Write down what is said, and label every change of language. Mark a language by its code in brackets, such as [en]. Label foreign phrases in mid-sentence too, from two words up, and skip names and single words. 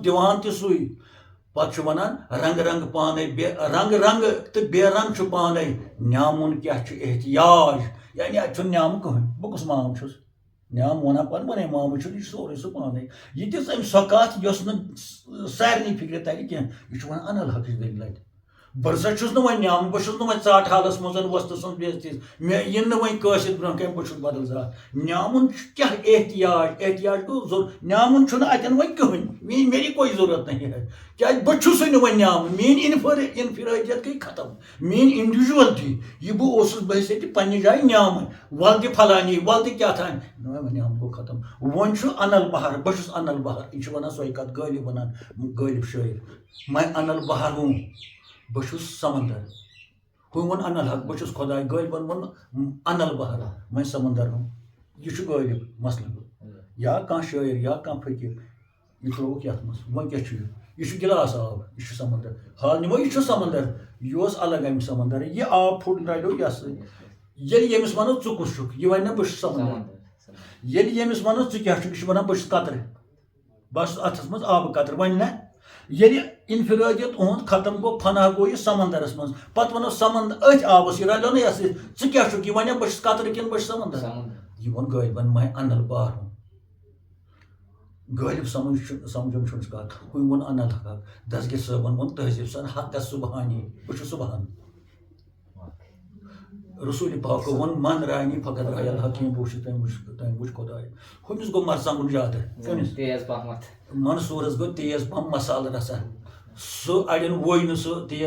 [ks] دِوان تہِ سُے پتہٕ چھُ وَنان رنٛگہٕ رنٛگہٕ پانے رنٛگہٕ رنٛگہٕ تہٕ بے رنٛگ چھُ پانے نیامُن کیٛاہ چھُ احتیاج یعنی اَتہِ چھُنہٕ نیامہٕ کٕہٕنۍ بہٕ کُس مام چھُس نیام وَنان پَتہٕ وَنے مامہٕ چھُنہٕ یہِ چھُ سورُے سُہ پانے یہِ تہِ أمۍ سۄ کَتھ یۄس نہٕ سارنٕے فِکرِ تَرِ کینٛہہ یہِ چھُ وَنان [ar] انل حقٕچ [ks] دٔلیٖل اَتہِ بہٕ ہسا چھُس نہٕ وۄنۍ نیامہٕ بہٕ چھُس نہٕ وۄنۍ ژاٹہٕ حالس منٛز وۄستہٕ سٕنٛز بےزتی مےٚ یِن نہٕ وۄنۍ کٲشِر برونٛہہ کَنۍ بہٕ چھُس بدل ذات نیامُن کیٛاہ احتیاج گوٚو نیامُن چھُنہٕ اَتٮ۪ن وۄنۍ کٕہٕنۍ [ur] میری کوئی ضوٚرتھ نہیں ہے [ks] کیٛازِ بہٕ چھُسٕے نہٕ وۄنۍ نیامُن میٛٲنۍ اِنفِرٲدیت گٔے ختم میٛٲنۍ اِنڈِوِجوَلٹی یہِ بہٕ اوسُس بہٕ ٲسۍ ییٚتہِ پنٛنہِ جایہِ نیامٕنۍ وَلہٕ تہِ پھلانی وَلہٕ تہِ کیٛاہ تھانۍ نیامُن گوٚو ختم وۄنۍ چھُ انل بہار بہٕ چھُس انل بہار یہِ چھُ وَنان سۄے کَتھ غٲلِب وَنان غٲلِب شٲعر [ur] میں انل بہار ہوں [ks] بہٕ چھُس سمندر ہُہ ووٚن [ar] انل حق [ks] بہٕ چھُس خۄداے غٲلبن ووٚن انل بہار [ur] میں سمندر ہوں [ks] یہِ چھُ غٲلب مسلہٕ یا کانٛہہ شٲعر یا کانٛہہ فقیٖر یہِ ترٛووُکھ یَتھ منٛز وۄنۍ کیٛاہ چھُ یہِ چھُ گِلاس آب یہِ چھُ سمندر حال نِمو یہِ چھُ سمندر یہِ اوس الگ اَمہِ سمندر یہِ آب پھُٹ رَلیو یَتھ سۭتۍ ییٚلہِ ییٚمِس وَنو ژٕ کُس چھُکھ یہِ وَنہِ نہٕ بہٕ چھُس سمندر ییٚلہِ ییٚمِس وَنو ژٕ کیٛاہ چھُکھ یہِ چھُ وَنان بہٕ چھُس قطرٕ بہٕ چھُس اَتھس منٛز آبہٕ قطرٕ وَنہِ نہ ییٚلہِ اِنفِرٲدیت اُہُنٛد ختم گوٚو فنا گوٚو یہِ سمندرس منٛز پتہٕ وَنو سمندر أتھۍ آبس یہِ رلیو نہٕ یَتھ سۭتۍ ژٕ کیٛاہ چھُکھ یہِ وَنیا بہٕ چھُس قطرٕ کِنہٕ بہٕ چھُس سمندر یہِ ووٚن غٲلبن [ur] میں انل بہار ہوں [ks] غٲلب سمجھُن چھُنہٕ کَتھ ہُہ ووٚن [ar] انل حق [ks] دسگیر صٲبن ووٚن تہذیٖب سان حقس سُبحانی بہٕ چھُس صُبحان رسوٗلِ پاکو ووٚن من رانی فقط رایل حکیٖم بہٕ وٕچھِ تٔمۍ وٕچھ خۄداے ہُمِس گوٚو مرژانٛگُن زیادٕ منصوٗرس گوٚو تیز پہم مسالہٕ رژھا سُہ اَڑٮ۪ن ووٚے نہٕ سُہ تیز